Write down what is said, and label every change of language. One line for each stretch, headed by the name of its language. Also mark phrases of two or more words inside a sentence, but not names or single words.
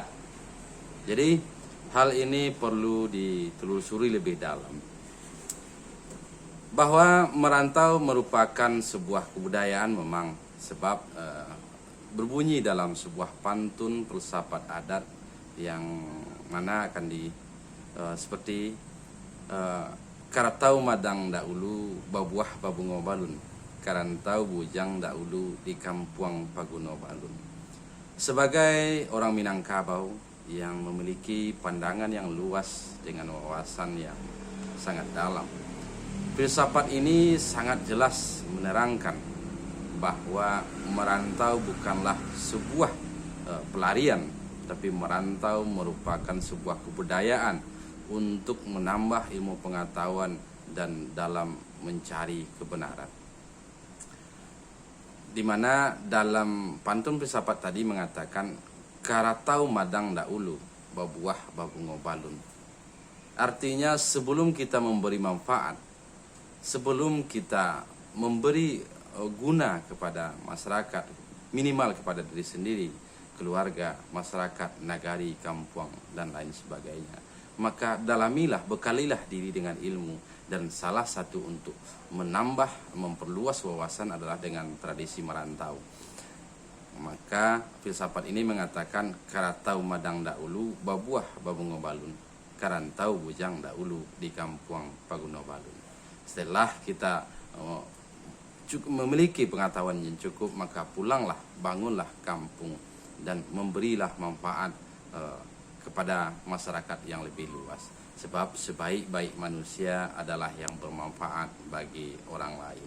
Indonesian: Jadi hal ini perlu ditelusuri lebih dalam. Bahwa merantau merupakan sebuah kebudayaan memang, sebab berbunyi dalam sebuah pantun filsafat adat yang mana akan seperti
Minangkabau: karatau madang daulu babuah babungo balun, karantau bujang daulu di kampung Paguno Balun.
Indonesian: Sebagai orang Minangkabau yang memiliki pandangan yang luas dengan wawasan yang sangat dalam, filsafat ini sangat jelas menerangkan bahwa merantau bukanlah sebuah pelarian, tapi merantau merupakan sebuah kebudayaan untuk menambah ilmu pengetahuan dan dalam mencari kebenaran. Di mana dalam pantun filsafat tadi mengatakan
Minangkabau: karatau madang daulu babuah babungo balun.
Indonesian: Artinya sebelum kita memberi manfaat, sebelum kita memberi guna kepada masyarakat, minimal kepada diri sendiri, keluarga, masyarakat, nagari, kampung, dan lain sebagainya, maka dalamilah, bekalilah diri dengan ilmu. Dan salah satu untuk menambah, memperluas wawasan adalah dengan tradisi merantau. Maka filsafat ini mengatakan
Minangkabau: karatau madang daulu babuah babungo balun, karantau bujang daulu di kampung Paguno Balun.
Indonesian: Setelah kita memiliki pengetahuan yang cukup, maka pulanglah, bangunlah kampung dan memberilah manfaat kepada masyarakat yang lebih luas. Sebab sebaik-baik manusia adalah yang bermanfaat bagi orang lain.